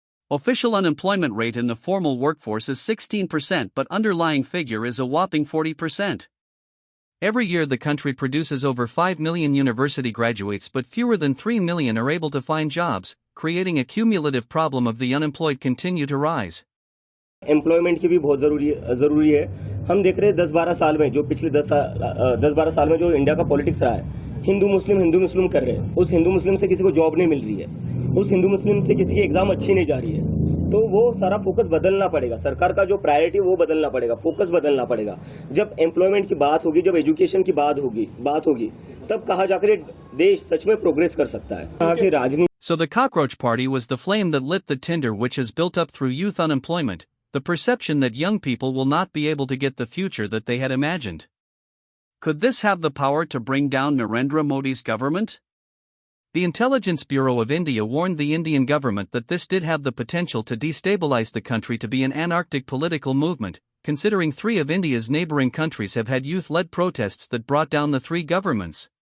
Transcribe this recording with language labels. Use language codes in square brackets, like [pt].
[en] Official unemployment rate in the formal workforce is 16%, but underlying figure is a whopping 40%. Every year the country produces over 5 million university graduates, but fewer than 3 million are able to find jobs, creating a cumulative problem of the unemployed continue to rise. [hi] Employment की भी बहुत ज़रूरी है. हम देख रहे हैं 10-12 साल में जो पिछले 10-12 साल में जो इंडिया का पॉलिटिक्स रहा है, हिंदू मुस्लिम कर रहे हैं. उस हिंदू मुस्लिम से किसी को जॉब नहीं मिल रही है, उस हिंदू मुस्लिम से किसी की एग्जाम अच्छी नहीं जा रही है. तो वो सारा फोकस बदलना पड़ेगा, सरकार का जो प्रायोरिटी वो बदलना पड़ेगा, फोकस बदलना पड़ेगा। जब एम्प्लॉयमेंट की बात होगी, जब एजुकेशन की बात होगी, तब कहाँ जाकर देश सच में प्रोग्रेस कर सकता है। कहाँ की राजनीति। [en] So the Cockroach Party was the flame that lit the tinder which is built up through youth unemployment, the perception that young people will not be able to get the future that they had imagined. Could this have the power to bring down Narendra Modi's government? The Intelligence Bureau of India warned the Indian government that this did have the potential to destabilize the country to be an anarchic political movement, considering 3 of India's neighboring countries have had youth-led protests that brought down the 3 governments.